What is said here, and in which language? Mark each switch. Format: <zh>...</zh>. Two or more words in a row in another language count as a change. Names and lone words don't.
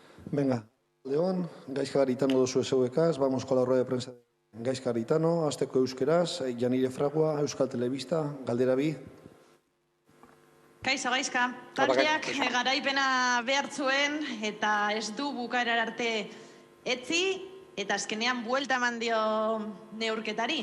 <es>Venga, León,</es> <eu>Gaizka Garitano duzu zeuekaz,</eu> <es>vamos con la rueda de prensa de Gaizka Garitano,</es> <eu>azteko euskeraz,</eu> <es>Janire Fragua, Euskal Telebista,</es> <eu>galdera bi. Kaixo Gaizka, taldeak garaipena behar zuen eta ez du bukaera arte etzi eta azkenean buelta eman dio neurketari.</eu>